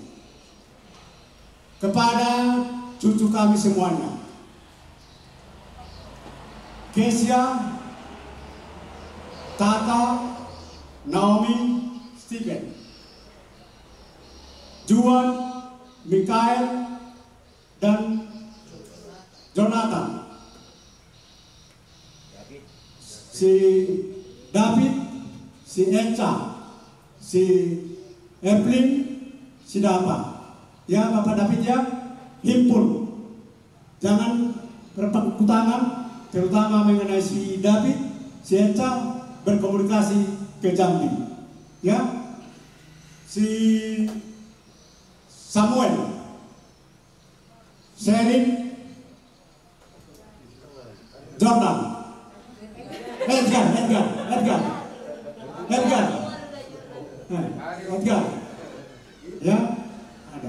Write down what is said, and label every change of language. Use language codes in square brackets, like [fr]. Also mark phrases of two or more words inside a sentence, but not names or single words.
[id] Kepada cucu kami semuanya, Kesia, Tata, Naomi, Stephen, Juan, Mikael, dan Jonathan, si David, si Echa, si Evelyn, si Dapa. Ya Bapak David ya, himpun. Jangan berpangku tangan, terutama mengenai si David, si Echa berkomunikasi ke Jambi. Ya, si Samuel, Sherin, Jordan, Edgar, ya ada.